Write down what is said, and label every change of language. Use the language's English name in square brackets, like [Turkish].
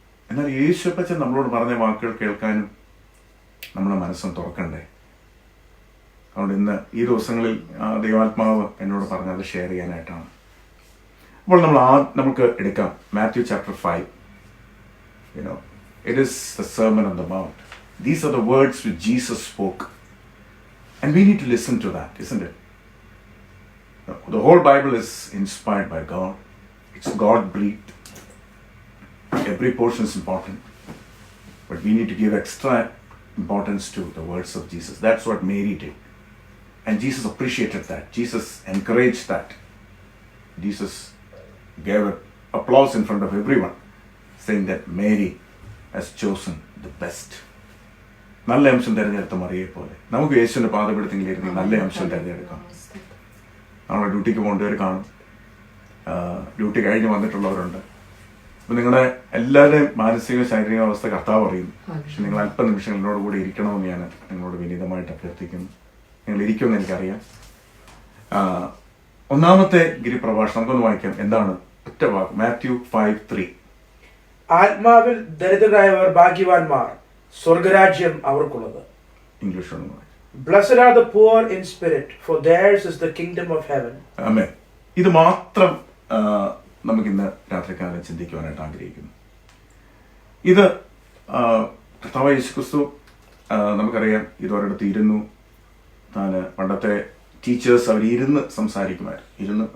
[Malayalam] എന്നാൽ യേശുപ്പച്ചൻ നമ്മളോട് പറഞ്ഞ വാക്കുകൾ കേൾക്കാനും നമ്മുടെ മനസ്സും തുറക്കണ്ടേ? അതുകൊണ്ട് ഇന്ന് ഈ ദിവസങ്ങളിൽ ദൈവാത്മാവ് എന്നോട് പറഞ്ഞത് ഷെയർ ചെയ്യാനായിട്ടാണ്. അപ്പോൾ നമുക്ക് എടുക്കാം Matthew chapter 5. [English] It is the Sermon on the Mount. These are the words which Jesus spoke. And we need to listen to that, isn't it? The whole Bible is inspired by God. It's God-breathed. Every portion is important. But we need to give extra importance to the words of Jesus. That's what Mary did. And Jesus appreciated that. Jesus encouraged that. Jesus gave an applause in front of everyone, saying that Mary has chosen the best. [Malayalam] നല്ല അംശം തിരഞ്ഞെടുത്ത മറിയെ പോലെ നമുക്ക് യേശുവിന്റെ പാദപീഠത്തിലിരുന്ന് നല്ല അംശം തിരഞ്ഞെടുക്കാം. നമ്മളെ ഡ്യൂട്ടിക്ക് പോകേണ്ടവർ കാണും, ഡ്യൂട്ടി കഴിഞ്ഞ് വന്നിട്ടുള്ളവരുണ്ട്. അപ്പം നിങ്ങളുടെ എല്ലാവരുടെയും മാനസിക ശാരീരിക അവസ്ഥ കർത്താവ് അറിയുന്നു. പക്ഷെ നിങ്ങൾ അല്പനിമിഷം എന്നോട് കൂടി ഇരിക്കണമെന്ന് ഞാൻ നിങ്ങളോട് വിനീതമായിട്ട് അഭ്യർത്ഥിക്കുന്നു. നിങ്ങൾ ഇരിക്കുമെന്ന് എനിക്കറിയാം. ഒന്നാമത്തെ ഗിരിപ്രഭാഷണം നമുക്കൊന്ന് വായിക്കാം. എന്താണ് ഒറ്റ വാക്ക്? മാത്യു 5:3. ആത്മാവിൽ ദരിദ്രരായവർ ഭാഗ്യവാന്മാർ, സ്വർഗരാജ്യം അവർക്കുള്ളത്. ഇംഗ്ലീഷ് ഒന്ന് വായിക്കാം. [English] Blessed are the poor in spirit, for theirs is the kingdom of heaven. [Malayalam] ആമേൻ. ഇത് മാത്രം നമുക്കിന്ന് രാത്രികാലം ചിന്തിക്കുവാനായിട്ട് ആഗ്രഹിക്കുന്നു. ഇത് കർത്താവായ യേശുക്രിസ്തു, നമുക്കറിയാം, ഇതൊരിടത്ത് ഇരുന്നു. പണ്ടത്തെ ടീച്ചേഴ്സ് അവർ ഇരുന്ന് സംസാരിക്കുമായിരുന്നു.